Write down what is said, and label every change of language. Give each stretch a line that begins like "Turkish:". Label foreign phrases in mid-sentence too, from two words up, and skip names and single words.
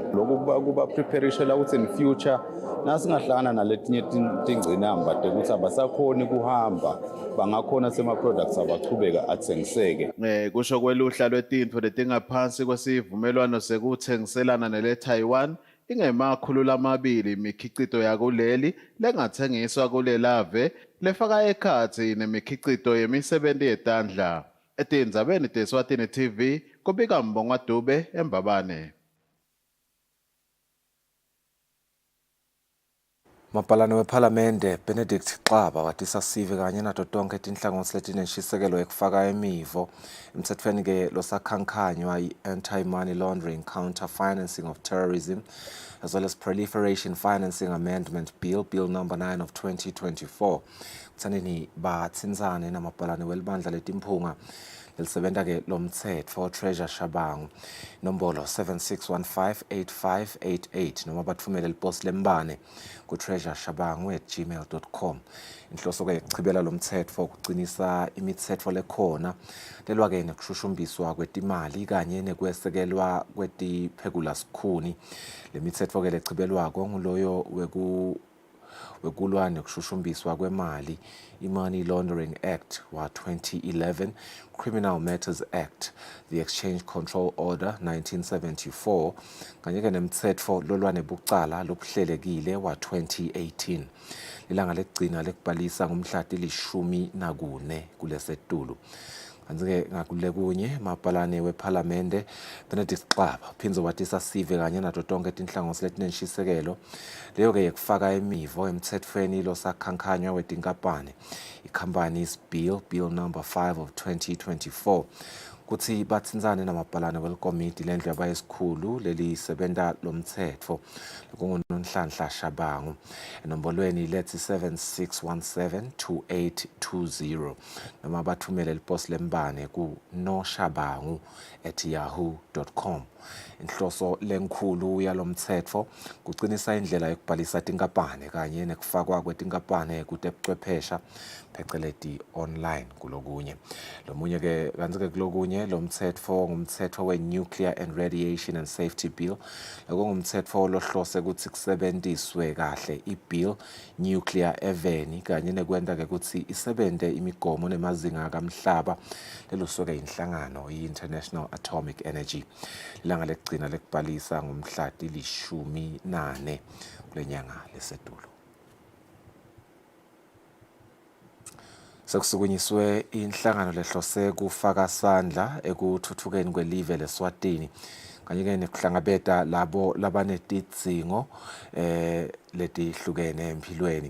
Swati: Lokhu kuba preparation ukuthi
English: in future
Swati: nasingahlangana naletinye tingcinamba ukuthi abasakhoni kuhamba bangakhona sema products abachubeka athengiseke. Kusho kweluhla lwetintfo letingaphansi kwesivumelwano sekuthengiselana nele Taiwan ingemakhulu amabili imikhicito yakuleli lengathengiswa kulelave lefaka ekhathi nemikhicito yemisebenzi yetandla. Etindzabeni teSwatini TV kubika Mbongwa Dube eMbabane. Mapalane wePhalamende Benedict Xaba watisa sive kanye nato tonke tinhlangothi letinenshisekelo ekufaka emivo emthethweni ke losakhankanywa i-
English: Anti-Money Laundering, Counter-Financing of Terrorism as well as Proliferation Financing Amendment Bill number 9 of 2024.
Swati: Kutsanini batsinzane namapalane welibandla letimphunga elisebenta ke lomthetho Treasure Shabangu nombolo 76158588 noma bathumele lipost lembane ku treasureshabangu@gmail.com. Inhloso ke ichibela lomthetho ukucinisa imithetho lekhona lelwa ke nekushushumbiswa kwetimali kanye nekwesekelwa kwetiphekula sikhuni. Lemithetho ke lechibelwako nguloyo wekulwa nekushushumbiswa kwemali i-Money Laundering Act wa 2011, Criminal Matters Act, the Exchange Control Order 1974, kanye ke nemtsetfo lolwa nebucala lobuhlelekile wa 2018. Lilanga lekugcina lekubhalisa ngomhla ti-14 kulesetulu. Kanti-ke ngakule kunye mapalane wePhalamende Benedict Xaba phindze watisa sive kanye nato tonke tinhlangothi letinenshisekelo leyo-ke yekufaka emivo emthethweni losakhankanywa wetinkampane i-Companies Bill number 5 of 2024 kuthi batsinzane namapalane welikomiti lendlu yabayesikhulu lelisebenta lomthetho kunguNhlanhla Shabangu enombolweni lethi 76172820 noma bathumele lipost lembane ku noshabangu@yahoo.com. Inhloso lenkhulu yalomthetho kucinisa indlela yokubhalisa tinkampane kanye nekufakwa kwetinkampane kutebuchwephesha pheceleti online kulokunye. Lomunye ke kanti-ke kulokunye lomthetho ngumthetho we-Nuclear and Radiation and Safety Bill ngumthetho lohlose ukuthi kusebenziswe kahle i-
English: bill nuclear
Swati: eveni kanye nekwenta ke ukuthi isebente imigomo nemazinga kamhlaba lelusuke inhlangano i-International Atomic Energy. Ilanga lekugcina lekubhalisa ngomhla ti-14 kulenyanga lesetulu. Sekusukunyiswe inhlangano lehlose kufaka sandla ekuthuthukeni kwelive leSwatini kanye ke nekuhlangabeta labo labanetidzingo letihlukene empilweni.